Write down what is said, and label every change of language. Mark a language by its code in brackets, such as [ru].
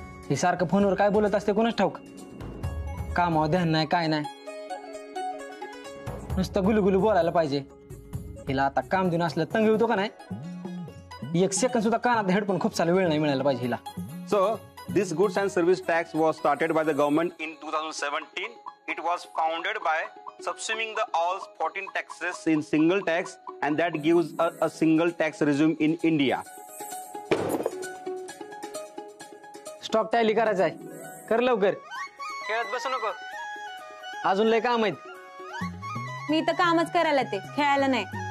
[mr] हे सारखं फोनवर काय बोलत असते कोणाच ठाऊक. कामावर ध्यान नाही काय नाही, नुसतं गुलगुलू बोलायला पाहिजे. हिला आता काम देऊन असलं तंग होतो का नाही. एक सेकंड सुद्धा कानात हेडफोन खूप सारा वेळ नाही मिळायला पाहिजे हिला. [en] So this goods and service tax was started by the government in 2017. It was founded by subsuming the all 14 taxes in single tax, and that gives a single tax regime in India. [mr] Stock tally करायचा आहे, कर लवकर. खेळत बसू नको, अजून लय काम आहेत. मी तर कामच करायला ते, खेळायला नाही.